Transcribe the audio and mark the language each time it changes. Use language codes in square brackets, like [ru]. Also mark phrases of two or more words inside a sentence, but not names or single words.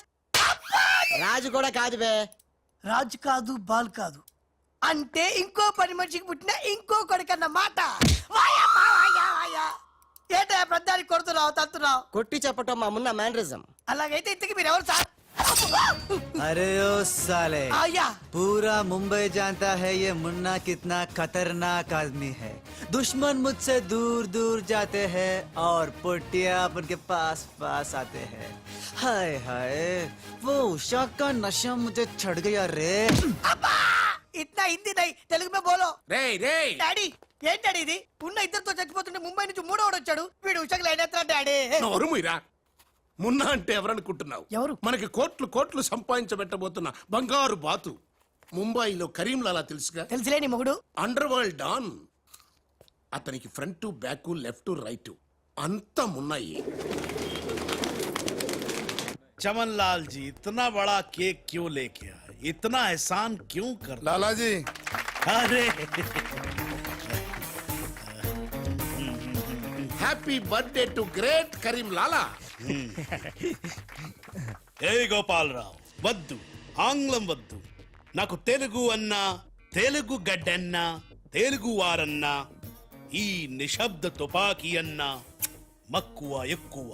[te] రాజు కూడా కాదు బే. రాజు కాదు బాలు కాదు అంటే ఇంకో పని మనిషికి పుట్టిన ఇంకో కొడుకన్న మాట. ఏటా పెద్దానికి కొడుతున్నావు తత్తున్నావు? కొట్టి చెప్పటం మా మున్న మేనరిజం. అలాగైతే ఇంతకి మీరు ఎవరు సార్? [hi] अरे ओ साले आया पूरा मुंबई जानता है ये मुन्ना कितना खतरनाक आदमी है। दुश्मन मुझसे दूर दूर जाते हैं और पुट्टिया उनके पास पास आते हैं। हाय हाय वो उषा का नशा मुझे चढ़ गया रे। [te] అబ్బా ఇట్లా [hi] हिंदी नहीं तेलुगु में बोलो. [te] రేయ్ రేయ్ డాడీ ఏంటి డాడీ ఇది? ఉన్న ఇద్దరితో చచ్చిపోతుంటే ముంబై నుంచి మూడోడు వచ్చాడు. వీడు ఉషకు లైన్ ఎత్తా డాడీ. నోరుముయిరా. మున్నా అంటే ఎవరనుకుంటున్నావు? ఎవరు? మనకి కోట్లు కోట్లు సంపాదించబెట్టబోతున్న బంగారు బాతు. ముంబైలో కరీంలాలా తెలుసుగా? తెలుసులేని మొగుడు. [en] underworld don. [te] అతనికి [en] front back left right [te] అంతా మున్నాయి. [hi] चमन लाल जी इतना बड़ा केक क्यों लेके आए? इतना एहसान क्यों कर? लाला जी अरे [en] Happy birthday to great Karim Lala. [te] ఏ గోపాలరావు వద్దు, ఆంగ్లం వద్దు. నాకు తెలుగు అన్నా, తెలుగు గడ్డన్నా, తెలుగు వారన్నా, ఈ నిశ్శబ్ద తుపాకీ అన్నా మక్కువ ఎక్కువ.